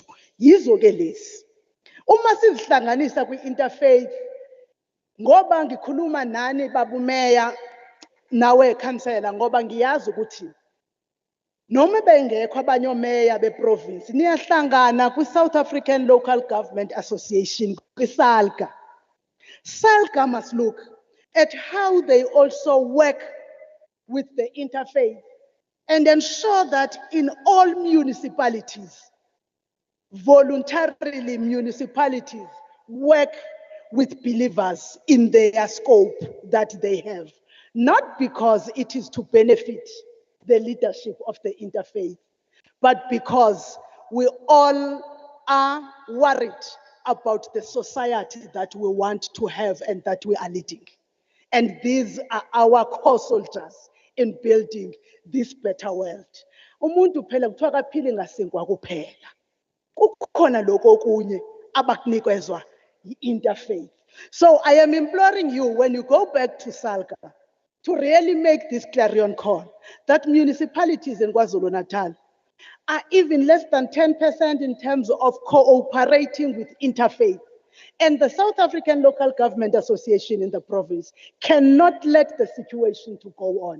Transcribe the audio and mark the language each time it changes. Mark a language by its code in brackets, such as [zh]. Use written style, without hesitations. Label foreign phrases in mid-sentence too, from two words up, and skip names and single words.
[zu] Yizo ke lezi. Uma sizihlanganisa kwi-interfaith, ngoba ngikhuluma nani babu Mayor nawe councillor, ngoba ngiyazi ukuthi noma bengekho abanye omeya beprovince niyahlangana kwi-South African Local Government Association, kwi-SALGA. [en] SALGA must look at how they also work with the interfaith and ensure that in all municipalities, voluntarily municipalities work with believers in their scope that they have, not because it is to benefit the leadership of the interfaith, but because we all are worried about the society that we want to have and that we are leading. And these are our core soldiers in building this better world. [zu] Umuntu phela kuthiwa kaphili ngasinkwa kuphela. Kukhona lokho okunye abakunikezwa yi-interfaith. [en] So I am imploring you, when you go back to Salga, to really make this clarion call that municipalities in KwaZulu-Natal are even less than 10% in terms of cooperating with interfaith. And the South African Local Government Association in the province cannot let the situation to go on.